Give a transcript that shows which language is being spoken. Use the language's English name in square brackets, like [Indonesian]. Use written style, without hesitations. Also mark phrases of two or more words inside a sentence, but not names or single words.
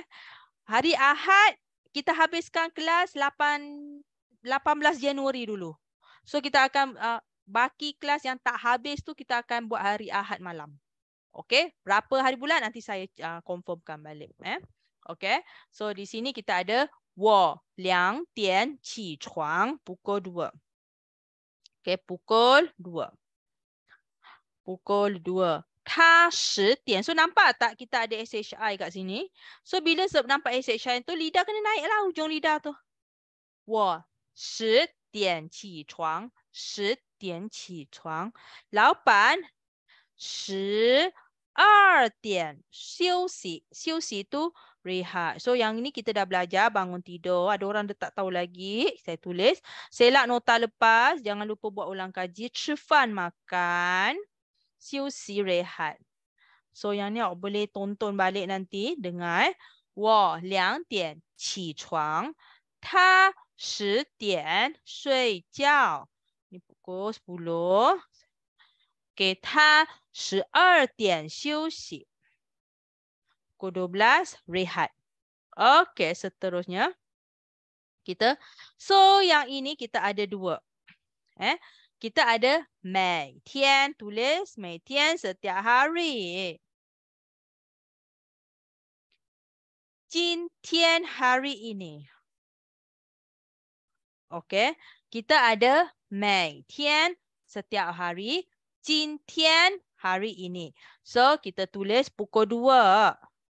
[Malay] Hari Ahad kita habiskan kelas 18 Januari dulu. So kita akan baki kelas yang tak habis tu kita akan buat hari Ahad malam. Okey, berapa hari bulan nanti saya confirmkan balik. Okey. So di sini kita ada [Chinese] 我2点起床 [Malay] pukul 2. Okey, pukul 2. Pukul 2. [Chinese] 他10点. [Malay] So nampak tak kita ada SHI kat sini? So bila nampak SHI tu lidah kena naik lah ujung lidah tu. [Chinese] 我10点起床. 10点起床. 老板12点休息. [Malay] 休息 tu rehat. So yang ini kita dah belajar bangun tidur. Ada orang dah tak tahu lagi. Saya tulis. Selak nota lepas. Jangan lupa buat ulang kaji. 吃饭 makan. 休息 rehat. So yang ni awak boleh tonton balik nanti. Dengar. [Chinese] 我2点起床. 他10点睡觉. [Malay] Ni pukul 10. Okay. [Chinese] 他12点休息. [Malay] Pukul 12, rehat. Okey, seterusnya. So yang ini kita ada 2. Kita ada 每天, tulis 每天 setiap hari. 今天 hari ini. Okey, kita ada 每天 setiap hari. 今天 hari ini. So kita tulis pukul 2.